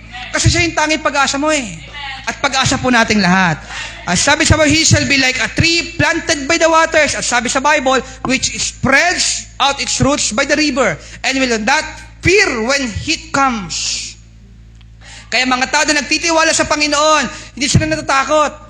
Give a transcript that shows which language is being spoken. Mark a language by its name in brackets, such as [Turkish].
[Filipino] Kasi siya yung tanging pag-asa mo At pag-asa po nating lahat. Sabi sa Bible, [English] he shall be like a tree planted by the waters. [Filipino] At sabi sa Bible, [English] which spreads out its roots by the river, and will not fear when heat comes. [Filipino] Kaya mga tao na nagtitiwala sa Panginoon, hindi sila natatakot.